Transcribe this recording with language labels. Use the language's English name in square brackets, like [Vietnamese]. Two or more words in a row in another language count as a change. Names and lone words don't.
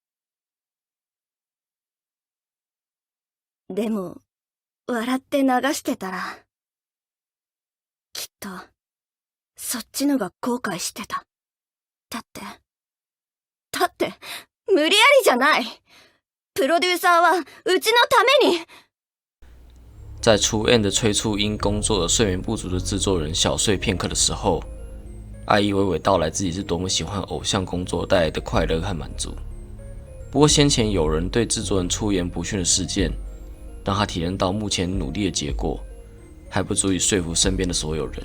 [Japanese] でも、笑って流してたら、きっと、そっちのが後悔してた。だって、無理やりじゃない。プロデューサーはうちのために。 [Chinese] 在出 N 的催促因工作而睡眠不足的制作人小睡片刻的时候，爱一娓娓道来自己是多么喜欢偶像工作带来的快乐和满足。不过先前有人对制作人出言不逊的事件，让他体验到目前努力的结果还不足以说服身边的所有人。